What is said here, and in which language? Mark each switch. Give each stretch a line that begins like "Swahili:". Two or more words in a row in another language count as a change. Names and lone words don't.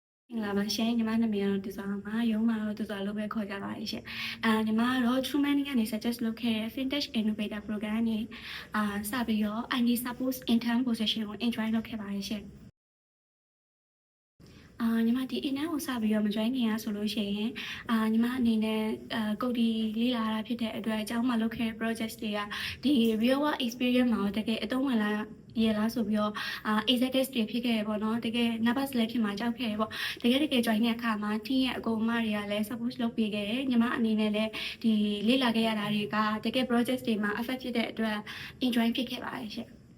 Burmese: လာပါရှင်ညီမနာမည်ကတော့သူစွာမှာရုံးမှာတော့သူစွာလို့ပဲခေါ်ကြပါလိမ့်ရှင်ညီမကတော့ True Money ကနေ suggest လုပ်ခဲ့တဲ့ Fintech Innovator Program ကနေစပြီးတော့
English: IT Support Intern Position
Burmese: ကို enjoy လုပ်ခဲ့ပါတယ်ရှင် ညီမဒီ intern ကိုစပြီးတော့မ join ခင်ရဆိုလို့ရှိရင်ညီမအနေနဲ့ကုတ်တီလေးလာတာဖြစ်တဲ့အတွက်အကြောင်းမှလုပ်ခဲ့တဲ့ project တွေကဒီ
English: real world experience
Burmese: မှာတကယ်အသုံးဝင်လာရလားဆိုပြီးတော့executive တွေဖြစ်ခဲ့ရပေါ့နော်တကယ် nervous လည်းဖြစ်မှာကြောက်ခဲ့ရပေါ့တကယ် join တဲ့အခါမှာ team ရဲ့အကုန်အမတွေကလည်း support လုပ်ပေးခဲ့တယ်ညီမအနေနဲ့လည်းဒီလေ့လာခဲ့ရတာတွေကတကယ် project တွေမှာ affect ဖြစ်တဲ့အတွက် enjoy ဖြစ်ခဲ့ပါတယ်ရှင်